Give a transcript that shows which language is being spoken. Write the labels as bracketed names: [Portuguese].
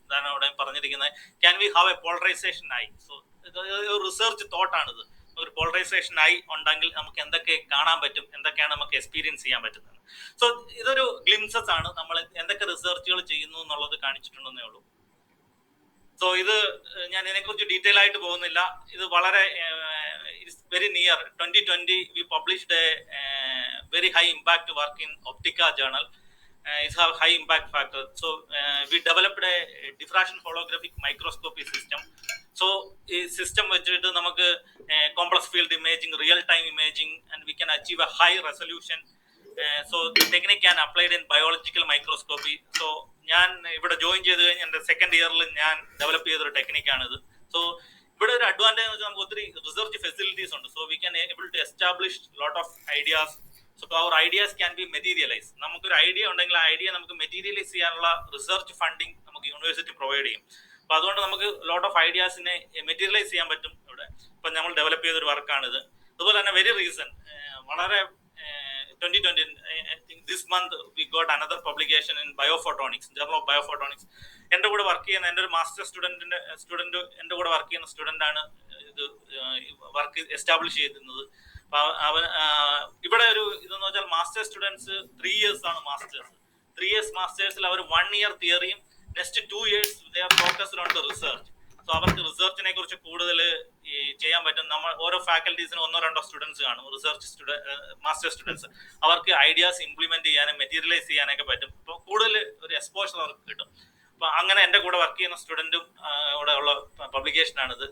[Malayalam] ഇതാണ് ഇവിടെ പറഞ്ഞിരിക്കുന്നത്, [English] Can we have a polarization eye. So [Malayalam] ഒരു റിസർച്ച് തോട്ടാണിത്. ഒരു പോളറൈസേഷൻ ഐ ഉണ്ടെങ്കിൽ നമുക്ക് എന്തൊക്കെ കാണാൻ പറ്റും, എന്തൊക്കെയാണ് നമുക്ക് എക്സ്പീരിയൻസ് ചെയ്യാൻ പറ്റുന്നത്. സോ ഇതൊരു ഗ്ലിംസസ് ആണ്, നമ്മൾ എന്തൊക്കെ റിസർച്ചുകൾ ചെയ്യുന്നു എന്നുള്ളത് കാണിച്ചിട്ടുണ്ടെന്നേ ഉള്ളൂ. സോ ഇത് ഞാൻ ഇതിനെക്കുറിച്ച് ഡീറ്റെയിൽ ആയിട്ട് പോകുന്നില്ല. ഇത് വളരെ [English] Very near 2020 we published a very high impact work in Optica journal. It have high impact factor. So we developed a diffraction holographic microscopy system. So [Malayalam] ഈ സിസ്റ്റം വെച്ചിട്ട് നമുക്ക് [English] Complex field imaging, real time imaging, and we can achieve a high resolution. So technique can applied in biological microscopy. [Malayalam] So ഞാൻ ഇവിടെ join ചെയ്ത് കഴിഞ്ഞ് എൻ്റെ second ഇയറിൽ ഞാൻ ഡെവലപ്പ് ചെയ്തൊരു ടെക്നിക്കാണിത്. സോ ഇവിടെ ഒരു അഡ്വാൻറ്റേജ് എന്ന് വെച്ചാൽ നമുക്ക് ഒത്തിരി റിസർച്ച് ഫെസിലിറ്റീസ് ഉണ്ട്. [English] So we can able to establish lot of ideas. So our ideas can be materialise. [Malayalam] നമുക്കൊരു ഐഡിയ ഉണ്ടെങ്കിൽ ആ ഐഡിയ നമുക്ക് മെറ്റീരിയലൈസ് ചെയ്യാനുള്ള റിസർച്ച് ഫണ്ടിങ് നമുക്ക് യൂണിവേഴ്സിറ്റി പ്രൊവൈഡ് ചെയ്യും. അപ്പൊ അതുകൊണ്ട് നമുക്ക് ലോട്ട് ഓഫ് ഐഡിയാസിനെ മെറ്റീരിയലൈസ് ചെയ്യാൻ പറ്റും ഇവിടെ. ഇപ്പൊ നമ്മൾ ഡെവലപ്പ് ചെയ്തൊരു വർക്കാണിത്. അതുപോലെ തന്നെ വെരി റീസെന്റ്, വളരെ [English] 2020, I think this month we got another publication in biophotonics, journal of biophotonics. [Malayalam] എൻ്റെ കൂടെ വർക്ക് ചെയ്യുന്ന എൻ്റെ ഒരു മാസ്റ്റർ സ്റ്റുഡൻറ്റ് എൻ്റെ കൂടെ വർക്ക് ചെയ്യുന്ന സ്റ്റുഡൻ്റ് ആണ് ഇത് വർക്ക് എസ്റ്റാബ്ലിഷ് ചെയ്തിരുന്നത്. അവൻ ഇവിടെ ഒരു ഇതെന്ന് വെച്ചാൽ മാസ്റ്റർ സ്റ്റുഡൻസ് 3 years ആണ് masters. [English] 3 years [Malayalam] മാസ്റ്റേഴ്സിൽ our [English] 1 year തിയറിയും next 2 years they are focused on the research. [Malayalam] So അവർക്ക് റിസർച്ചിനെ കുറിച്ച് കൂടുതൽ ഈ ചെയ്യാൻ പറ്റും. നമ്മൾ ഓരോ ഫാക്കൽറ്റീസിന് 1-2 സ്റ്റുഡൻസ് കാണും, റിസർച്ച് മാസ്റ്റർ സ്റ്റുഡൻസ്. അവർക്ക് ഐഡിയാസ് ഇംപ്ലിമെന്റ് ചെയ്യാനും മെറ്റീരിയലൈസ് ചെയ്യാനൊക്കെ പറ്റും. അപ്പോൾ കൂടുതൽ ഒരു എക്സ്പോഷർ അവർക്ക് കിട്ടും. അപ്പൊ അങ്ങനെ എൻ്റെ കൂടെ വർക്ക് ചെയ്യുന്ന സ്റ്റുഡൻറ്റും ഇവിടെ ഉള്ള പബ്ലിക്കേഷനാണിത്.